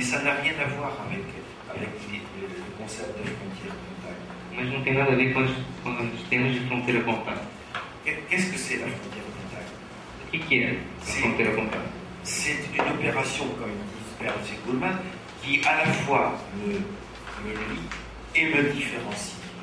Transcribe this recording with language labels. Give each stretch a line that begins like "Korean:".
French: ça n'a rien à voir avec le concept de frontière contact.
Portuguese: mas não tem nada a ver com os termos de fronteira contato.
French: Qu'est-ce que c'est la frontière contact?
Portuguese: O que é a fronteira contato?
French: C'est une opération, comme dit Percy Goldman, qui à la fois me lie et me différencie.